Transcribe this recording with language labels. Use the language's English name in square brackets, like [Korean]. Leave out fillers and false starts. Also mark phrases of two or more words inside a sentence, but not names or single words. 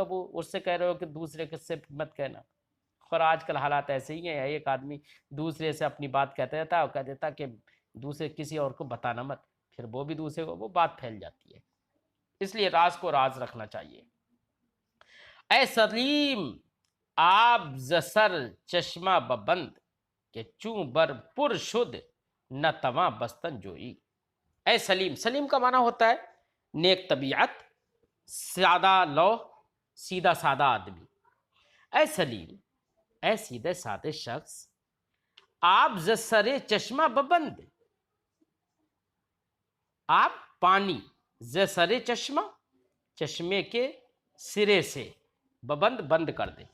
[Urdu] وہ اس سے کہہ رہے ہو کہ دوسرے سے مت کہنا۔ اور آج کل حالات ایسے ہی ہیں، ایک آدمی دوسرے سے اپنی بات کہتا رہتا ہے اور کہہ دیتا کہ دوسرے کسی اور کو بتانا مت، پھر وہ بھی دوسرے کو وہ بات پھیل جاتی ہے، اس لیے راز کو راز رکھنا چاہیے۔ [Persian] اے سلیم آب ز سر چشمہ ببند، کہ چوں بر پر شد نہ تواں بستن جوئی۔ [Urdu] اے سلیم، سلیم کا معنی ہوتا ہے نیک طبیعت، سادہ لوح، سیدھا سادہ آدمی۔ اے سلیم، اے سیدھے سادے شخص، آپ [Persian] ز سر چشمہ ببند، [Urdu] آپ پانی، [Persian] ز سر چشمہ [Urdu] چشمے کے سرے سے، ببند بند کر دیں۔